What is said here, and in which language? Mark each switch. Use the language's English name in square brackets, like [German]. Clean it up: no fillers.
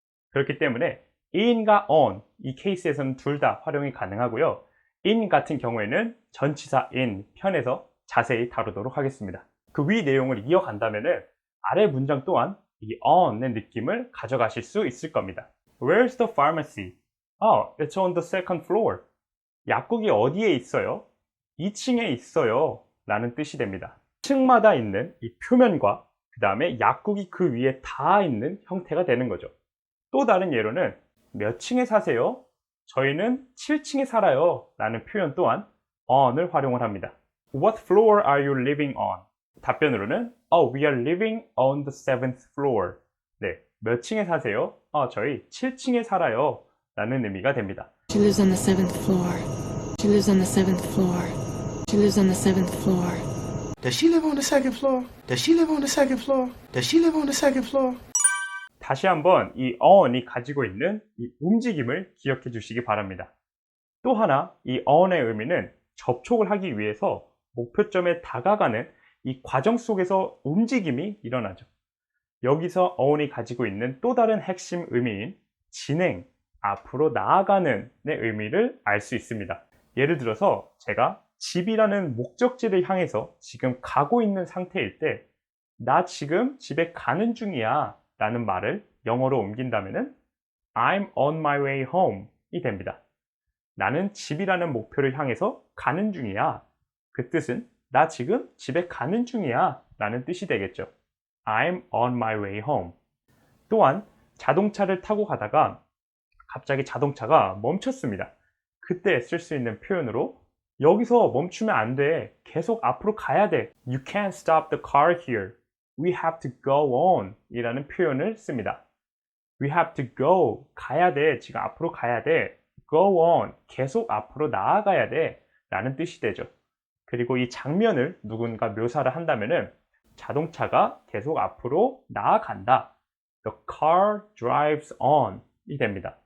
[Korean] 그렇기 때문에 in과 on 이 케이스에서는 둘 다 활용이 가능하고요. in 같은 경우에는 전치사 in 편에서 자세히 다루도록 하겠습니다. 그 위 내용을 이어간다면은 아래 문장 또한 이 on의 느낌을 가져가실 수 있을 겁니다. [English] Where's the pharmacy? Oh, it's on the second floor. [Korean] 약국이 어디에 있어요? 2층에 있어요 라는 뜻이 됩니다. 층마다 있는 이 표면과 그 다음에 약국이 그 위에 닿아 있는 형태가 되는 거죠. 또 다른 예로는 몇 층에 사세요? 저희는 7층에 살아요 라는 표현 또한 on을 활용을 합니다. [English] What floor are you living on? [Korean] 답변으로는 [English] Oh, we are living on the 7th floor. [Korean] 네, 몇 층에 사세요? 저희 7층에 살아요 라는 의미가 됩니다. [English] She lives on the 7th floor. She lives on the 7th floor. She lives on the 7th floor. Does she live on the second floor? Does she live on the second floor? Does she live on the second floor? [Korean] 다시 한번 이 on이 가지고 있는 이 움직임을 기억해 주시기 바랍니다. 또 하나 이 on의 의미는 접촉을 하기 위해서 목표점에 다가가는 이 과정 속에서 움직임이 일어나죠. 여기서 on이 가지고 있는 또 다른 핵심 의미인 진행, 앞으로 나아가는 의 의미를 알 수 있습니다. 예를 들어서 제가 집이라는 목적지를 향해서 지금 가고 있는 상태일 때 나 지금 집에 가는 중이야 라는 말을 영어로 옮긴다면 [English] I'm on my way home [Korean] 이 됩니다. 나는 집이라는 목표를 향해서 가는 중이야. 그 뜻은 나 지금 집에 가는 중이야 라는 뜻이 되겠죠. [English] I'm on my way home. [Korean] 또한 자동차를 타고 가다가 갑자기 자동차가 멈췄습니다. 그때 쓸 수 있는 표현으로 여기서 멈추면 안 돼. 계속 앞으로 가야 돼. [English] You can't stop the car here. We have to go on [Korean] 이라는 표현을 씁니다. [English] We have to go. [Korean] 가야 돼. 지금 앞으로 가야 돼. [English] Go on. [Korean] 계속 앞으로 나아가야 돼. 라는 뜻이 되죠. 그리고 이 장면을 누군가 묘사를 한다면은 자동차가 계속 앞으로 나아간다. [English] The car drives on [Korean] 이 됩니다.